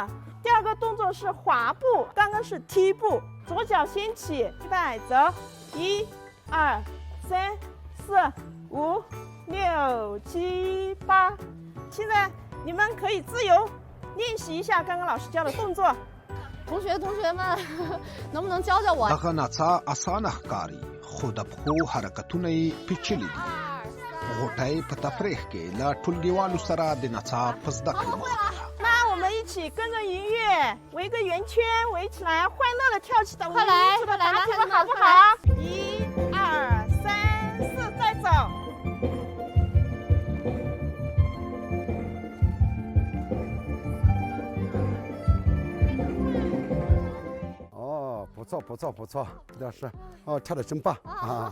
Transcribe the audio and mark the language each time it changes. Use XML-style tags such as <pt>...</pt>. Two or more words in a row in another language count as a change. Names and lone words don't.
<zh>第2个动作是滑步，刚刚是踢步，左脚先起，预备走，1、2、3、4、5、6、7、8。现在你们可以自由练习一下刚刚老师教的动作。同学们，能不能教教我？</zh> <ps>دغه نڅا اسانه ښکاري خو د پښو حرکتونه یې پیچلي دي. غوټۍ په تفریح کې له ټولګیوالو سره د نڅا په زده کړې بوخته ده.</ps> <zh>那我们一起跟着音乐围个圆圈，围起来，欢乐的跳起的快来打铁舞好不好？1、2、3、4，再走。不错，老师，跳得真棒啊！</zh>